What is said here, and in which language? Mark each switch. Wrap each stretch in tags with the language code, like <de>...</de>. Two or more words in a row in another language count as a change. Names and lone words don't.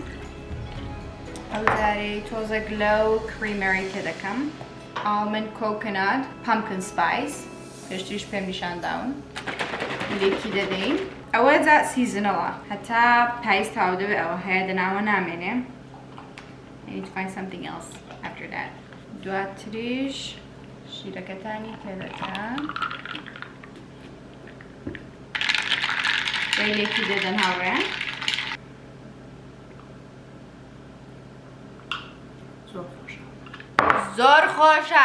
<ckb>ئەو جارەی تۆزێک لەو کریمەری پێ دەکەم.</ckb> <en>almond coconut pumpkin spice</en> <ckb>پێشتریش پێم نیشانداون لێکی دەدەین. ئەوە جا سیزنەوە هەتا پاییز تاو دەبێت ئەوە هەیە دەناوە نامێنێ.</ckb> <en>I need to find something else after that.</en> <ckb>دواتریش شیرەکەتانی پێ دەکەن لێکی دەدەن هاوڕێیان. زۆر خۆشە.</ckb>